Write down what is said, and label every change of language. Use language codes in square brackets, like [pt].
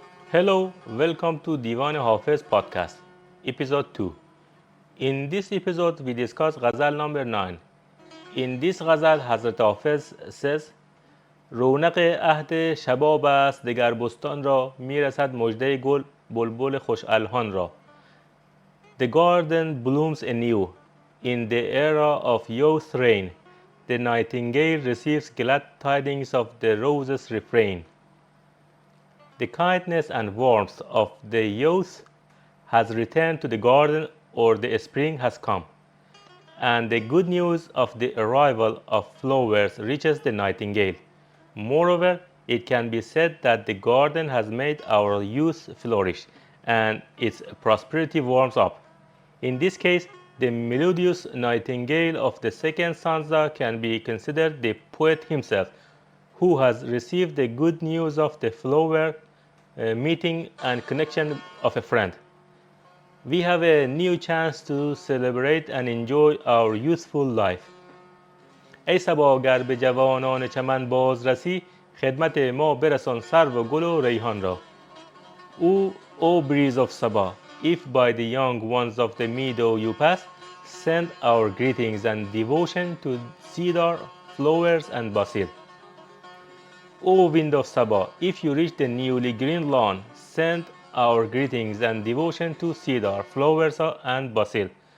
[en] Hello, welcome to Divan Hafez podcast, episode 2. In this episode, we discuss Ghazal number 9. In this Ghazal, Hazrat Hafez says, [fa] رونق عهد شباب است دگر بستان را میرسد مژده گل بلبل خوش الحان را. [en] The garden blooms anew in the era of youth reign. The nightingale receives glad tidings of the rose's refrain. The kindness and warmth of the youth has returned to the garden, or the spring has come, and the good news of the arrival of flowers reaches the nightingale. Moreover, it can be said that the garden has made our youth flourish, and its prosperity warms up. In this case, the melodious nightingale of the second stanza can be considered the poet himself, who has received the good news of the flower meeting and connection of a friend. We have a new chance to celebrate and enjoy our youthful life. [fa] ای صبا گر به جوانان چمن باز رسی، خدمت ما برسان سرو و گل و ریحان را. [en] O breeze of Saba, if by the young ones of the meadow you pass, send our greetings and devotion to cedar, flowers and basil. O wind of Saba, if you reach the newly green lawn, send our greetings and devotion to cedar, flowers and basil.